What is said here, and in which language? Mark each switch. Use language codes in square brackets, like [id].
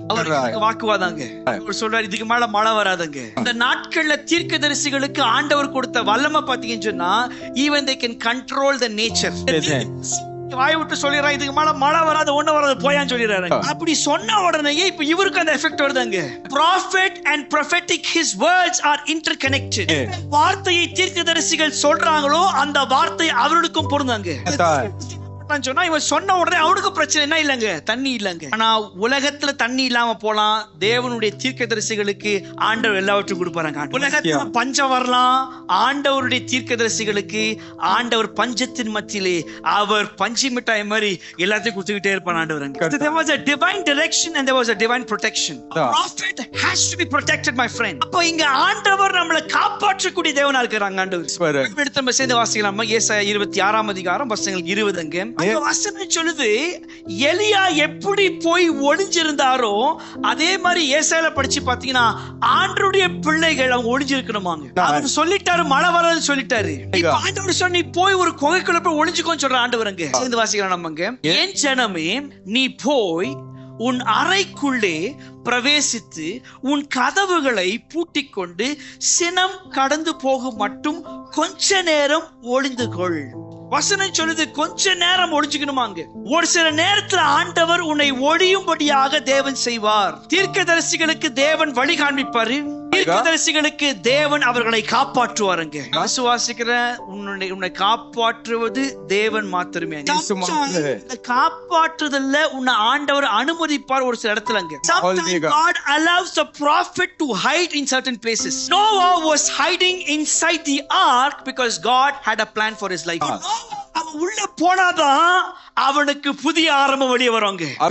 [ta] அவர் வாக்குவாதாங்க. அவர் சொல்றாரு இதுக்கு மேல மழை வராதுங்க. இந்த நாட்கள்ல தீர்க்கதரிசிகளுக்கு ஆண்டவர் கொடுத்த வல்லமை பாத்தீங்கன்னு சொன்னா [en] even they can control the nature. [ta] வாய் விட்டு சொல்லிடுறான் இதுக்கு மேல மழை வராது, ஒண்ணு வராது, போயான்னு சொல்லிடுறாரு. அப்படி சொன்ன உடனே இப்ப இவருக்கு அந்த எஃபெக்ட் வருதுங்க. [en] Prophet and prophetic, his words are interconnected. [ta] வார்த்தையை தீர்க்கதரிசிகள் சொல்றாங்களோ அந்த வார்த்தை அவர்களுக்கும் பொருந்தாங்க. சொன்னா இவன் சொன்ன உடனே அவனுக்கு பிரச்சனை என்ன இல்லங்க, தண்ணி இல்லங்க. ஆனா உலகத்துல தண்ணி இல்லாம போலாம், தேவனுடைய தீர்க்கதரிசிகளுக்கு ஆண்டவர் எல்லாவற்றையும் கொடுப்பாங்க. உலகத்துல பஞ்சம் வரலாம், ஆண்டவருடைய தீர்க்கதரிசிகளுக்கு ஆண்டவர் பஞ்சத்தின் மத்தியிலே அவர் பஞ்சு மிட்டாய் மாதிரி எல்லாத்தையும் கொடுத்துக்கிட்டே இருப்பான் ஆண்டவர். [en] There was a divine direction and there was a divine protection. A prophet has to be protected, my friend. [ta] அப்ப இங்க ஆண்டவர் நம்மளை காப்பாற்றக்கூடிய தேவனா இருக்கிறாங்க ஆண்டவர். எடுத்து நம்ம சேர்ந்து வாசிக்கலாம். ஏசாயா 26ஆம் அதிகாரம் வசனங்கள் 20ங்க. வசனம் சொல்லுது எலியா எப்படி போய் ஒளிஞ்சிருந்தாரோ அதே மாதிரி ஏசாயால படிச்சு பாத்தீங்கன்னா ஆண்டவருடைய பிள்ளைகள் அவங்க ஒளிஞ்சிருக்கணுமாங்க. அவர் சொல்லிட்டாரு மழை வராது சொல்லிட்டாரு. இப்ப ஆண்டவர் சொன்னி போய் ஒரு குகைக்குள்ள போய் ஒளிஞ்சுக்கோன்னு சொல்ற ஆண்டவருங்க. சேர்ந்து வாசிக்கலாம் நம்மங்க. என் ஜனமே நீ போய் உன் அறைக்குள்ளே பிரவேசித்து உன் கதவுகளை பூட்டிக் கொண்டு சினம் கடந்து போகும் மட்டும் கொஞ்ச நேரம் ஒளிந்து கொள். வசனம் சொல்லுது கொஞ்ச நேரம் ஒளிஞ்சுக்கணுமாங்க. ஒரு சில நேரத்துல ஆண்டவர் உன்னை ஒளியும்படியாக தேவன் செய்வார். தீர்க்கதரிசிகளுக்கு தேவன் வழி காண்பிப்பாரு, தீர்க்கதரிசிகளுக்கு தேவன் அவர்களை காப்பாற்றுவாருங்க. விசுவாசிக்கிற உன்னை காப்பாற்றுவது தேவன் மாத்திரமே. காப்பாற்றுதல்ல உன்னை ஆண்டவர் அனுமதிப்பார் ஒரு சில இடத்துலங்க. [en] Sometimes God allows the prophet to hide in certain places. Noah was hiding inside the ark because God had a plan for his life. [ta] அவன் உள்ள போனாதான் அவனுக்கு புதிய ஆரம்பம் வெளியே வருவாங்க.